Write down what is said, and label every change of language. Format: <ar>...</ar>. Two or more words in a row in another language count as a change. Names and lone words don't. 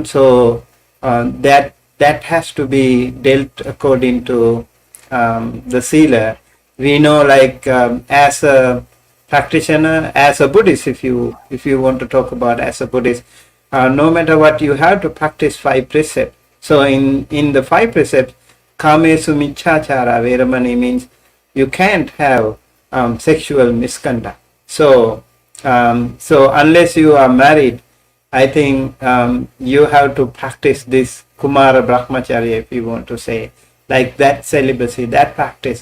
<en>So that has to be dealt according to the sila. We know, like as a practitioner, as a Buddhist, if you want to talk about as a Buddhist, no matter what, you have to practice 5 precepts. So in the 5 precepts,</en> <pi>kamesu michachara veramani</pi> <en>means you can't have sexual misconduct. So unless you are married, I think you have to practice this Kumarbrahmacariya, if you want to say, like that celibacy, that practice.</en>